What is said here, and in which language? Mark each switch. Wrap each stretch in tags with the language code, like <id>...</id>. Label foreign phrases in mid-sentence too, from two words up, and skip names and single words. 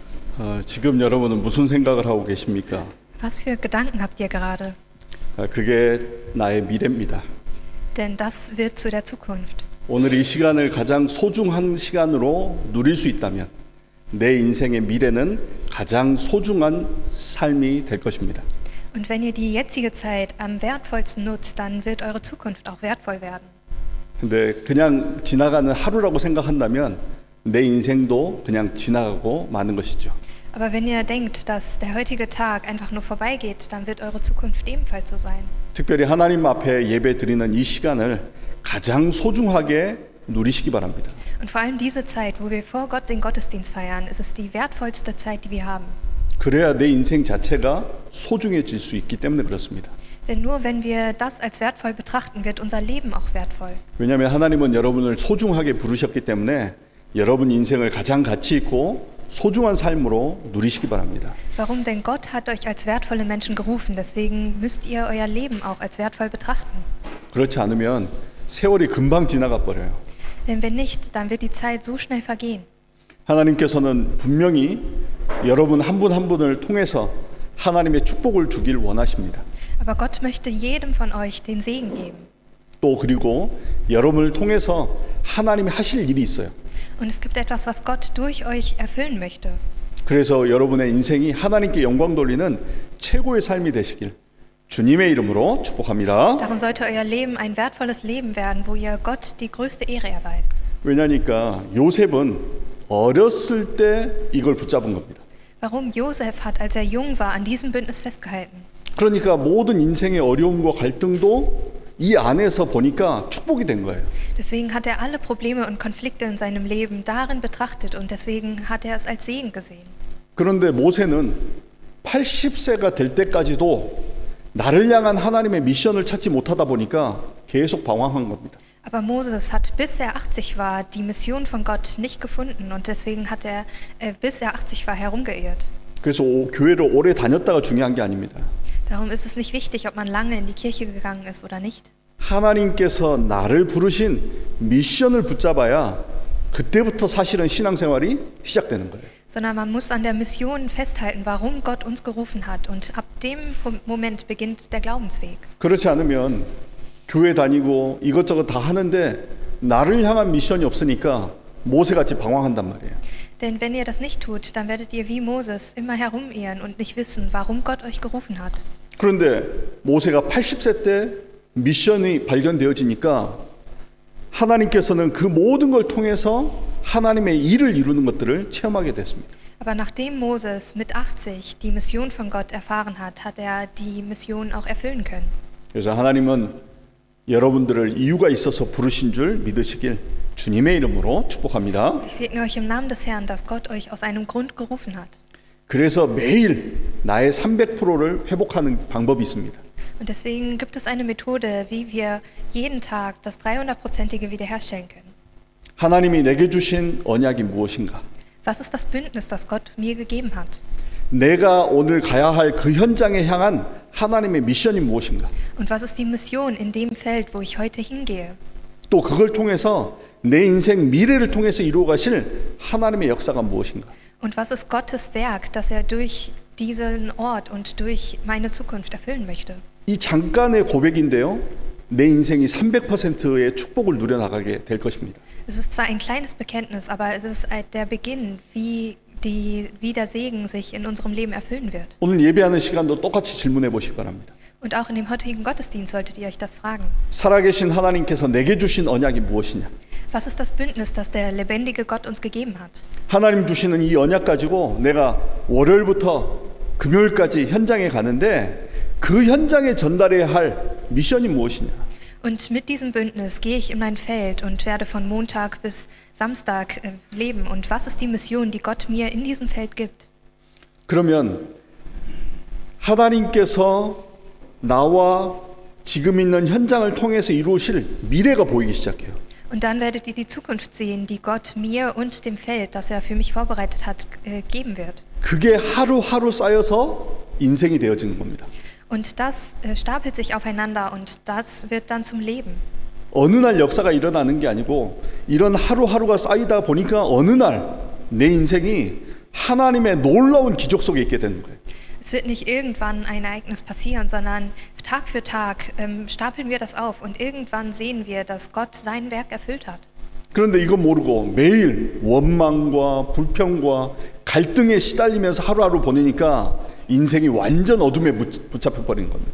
<ko>지금 여러분은 무슨 생각을 하고 계십니까?</ko> <de>Was für Gedanken habt ihr gerade?</de> <ko>그게 나의 미래입니다.</ko> <de>Denn das wird zu der Zukunft.</de> <ko>오늘 이 시간을 가장 소중한 시간으로 누릴 수 있다면 내 인생의 미래는 가장 소중한 삶이 될 것입니다.</ko> <de>Und wenn ihr die jetzige Zeit am wertvollsten nutzt, dann wird eure Zukunft auch wertvoll werden.</de> <ko>근데 그냥 지나가는 하루라고 생각한다면 내 인생도 그냥 지나가고 마는 것이죠.</ko> <de>Aber wenn ihr denkt, dass der heutige Tag einfach nur vorbeigeht, dann wird eure Zukunft ebenfalls so sein.</de> <ko>특별히 하나님 앞에 예배 드리는 이 시간을 가장 소중하게 누리시기 바랍니다.</ko> <de>Und vor allem diese Zeit, wo wir vor Gott den Gottesdienst feiern, ist es die wertvollste Zeit, die wir haben.</de> <ko>그래야 내 인생 자체가 소중해질 수 있기 때문에 그렇습니다.</ko> <de>Denn nur wenn wir das als wertvoll betrachten, wird unser Leben auch wertvoll.</de> <ko>왜냐하면 하나님은 여러분을 소중하게 부르셨기 때문에 여러분 인생을 가장 가치 있고 소중한 삶으로 누리시기 바랍니다.</ko> <de>Warum? Denn Gott hat euch als wertvolle Menschen gerufen. Deswegen müsst ihr euer Leben auch als wertvoll betrachten.</de> <ko>그렇지 않으면 세월이 금방 지나가 버려요.</ko> <de>Denn wenn nicht, dann wird die Zeit so schnell vergehen.</de> <ko>하나님께서는 분명히 여러분 한 분 한 분을 통해서 하나님의 축복을 주길 원하십니다.</ko> <de>Aber Gott möchte jedem von euch den Segen geben.</de> <ko>또 그리고 여러분을 통해서 하나님이 하실 일이 있어요.</ko> <de>Und es gibt etwas, was Gott durch euch erfüllen möchte.</de> <ko>그래서 여러분의 인생이 하나님께 영광 돌리는 최고의 삶이 되시길 주님의 이름으로 축복합니다.</ko> <de>Darum sollte euer Leben ein wertvolles Leben werden, wo ihr Gott die größte Ehre erweist.</de> <ko>왜냐니까 요셉은 어렸을 때 이걸 붙잡은 겁니다.</ko> <de>Warum? Josef hat, als er jung war, an diesem Bündnis festgehalten.</de> <ko>그러니까 모든 인생의 어려움과 갈등도 이 안에서 보니까 축복이 된 거예요.</ko> <de>Deswegen hat er alle Probleme und Konflikte in seinem Leben darin betrachtet und deswegen hat er es als Segen gesehen.</de> <ko>그런데 모세는 80세가 될 때까지도 나를 향한 하나님의 미션을 찾지 못하다 보니까 계속 방황한 겁니다.</ko> <de>Aber Moses hat, bis er 80 war, die Mission von Gott nicht gefunden und deswegen hat er, bis er 80 war, herumgeirrt.</de> <ko>그래서 교회를 오래 다녔다가 중요한 게 아닙니다.</ko> <de>Darum ist es nicht wichtig, ob man lange in die Kirche gegangen ist oder nicht.</de> <ko>하나님께서 나를 부르신 미션을 붙잡아야 그때부터 사실은 신앙생활이 시작되는 거예요.</ko> <de>Sondern man muss an der Mission festhalten, warum Gott uns gerufen hat. Und ab dem Moment beginnt der Glaubensweg.</de> <ko>그렇지 않으면 교회 다니고 이것저것 다 하는데 나를 향한 미션이 없으니까 모세같이 방황한단 말이에요.</ko> <de>Denn wenn ihr das nicht tut, dann werdet ihr wie Moses immer herumirren und nicht wissen, warum Gott euch gerufen hat.</de> <ko>그런데 모세가 80세 때 미션이 발견되어지니까 하나님께서는 그 모든 걸 통해서 하나님의 일을 이루는 것들을 체험하게 됐습니다.</ko> <de>Aber nachdem Moses mit 80 die Mission von Gott erfahren hat, hat er die Mission auch erfüllen können.</de> <ko>그래서 하나님은 여러분들을 이유가 있어서 부르신 줄 믿으시길 주님의 이름으로 축복합니다.</ko> <de>Ich segne euch im Namen des Herrn, dass Gott euch aus einem Grund gerufen hat.</de> <ko>그래서 매일 나의 300%를 회복하는 방법이 있습니다.</ko> <de>Und deswegen gibt es eine Methode, wie wir jeden Tag das 300%ige wiederherstellen können.</de> <ko>하나님이 내게 주신 언약이 무엇인가?</ko> <de>Was ist das Bündnis, das Gott mir gegeben hat?</de> <ko>내가 오늘 가야 할 그 현장에 향한 하나님의 미션이 무엇인가?</ko> <de>Und was ist die Mission in dem Feld, wo ich heute hingehe?</de> <ko>또 그걸 통해서 내 인생 미래를 통해서 이루어 가실 하나님의 역사가 무엇인가?</ko> <de>Und was ist Gottes Werk, das er durch diesen Ort und durch meine Zukunft erfüllen möchte?</de> <ko>이 잠깐의 고백인데요. 내 인생이 300%의 축복을 누려나가게 될 것입니다.</ko> <de>Es ist zwar ein kleines Bekenntnis, aber es ist der Beginn, wie der Segen sich in unserem Leben erfüllen wird.</de> <ko>오늘 예배하는 시간도 똑같이 질문해 보시기 바랍니다.</ko> <de>Und auch in dem heutigen Gottesdienst solltet ihr euch das fragen.</de> <ko>살아계신 하나님께서 내게 주신 언약이 무엇이냐?</ko> <de>Was ist das Bündnis, das der lebendige Gott uns gegeben hat?</de> <ko>하나님 주시는 이 언약 가지고 내가 월요일부터 금요일까지 현장에 가는데 그 현장에 전달해야 할 미션이 무엇이냐?</ko> <de>Und mit diesem Bündnis gehe ich in mein Feld und werde von Montag bis Samstag leben. Und was ist die Mission, die Gott mir in diesem Feld gibt?</de> <ko>그러면 하나님께서 나와 지금 있는 현장을 통해서 이루실 미래가 보이기 시작해요.</ko> <de>Und dann werdet ihr die Zukunft sehen, die Gott mir und dem Feld, das er für mich vorbereitet hat, geben wird.</de> <ko>그게 하루하루 쌓여서 인생이 되어지는 겁니다.</ko> <de>Und das stapelt sich aufeinander und das wird dann zum Leben.</de> <ko>어느 날 역사가 일어나는 게 아니고 이런 하루하루가 쌓이다 보니까 어느 날 내 인생이 하나님의 놀라운 기적 속에 있게 되는 거예요.</ko> <de>Es wird nicht irgendwann ein Ereignis passieren, sondern Tag für Tag stapeln wir das auf und irgendwann sehen wir, dass Gott sein Werk erfüllt hat.</de> <ko>그런데 이거 모르고 매일 원망과 불평과 갈등에 시달리면서 하루하루 보내니까 인생이 완전 어둠에 붙잡혀 버린 겁니다.</ko>